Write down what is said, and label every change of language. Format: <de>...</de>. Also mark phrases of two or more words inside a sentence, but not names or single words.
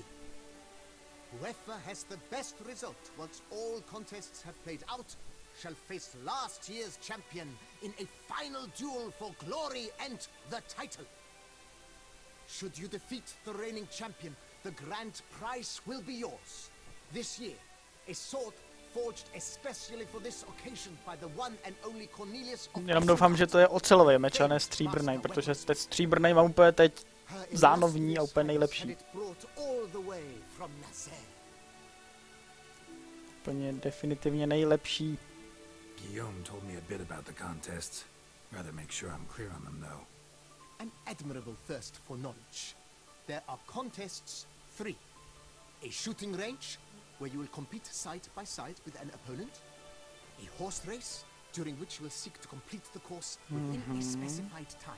<en>Whoever has the best result once all contests have played out shall face last year's champion in a final duel for glory and the title. Should you defeat the reigning champion, the grand prize will be yours. This year, a sword forged especially for this occasion by the one and only Cornelius of</en> <cs>Jenom doufám, že to je ocelový meč a ne stříbrný, protože ten stříbrný mám úplně teď zánovní a úplně nejlepší. Úplně definitivně nejlepší.</cs> <en>Guillaume told me a bit about the contests. Rather make sure I'm clear on them, though. An admirable thirst for knowledge. There are contests 3. A shooting range, where you will compete side by side with an opponent. A horse race, during which you will seek to complete the course within a specified time.</en>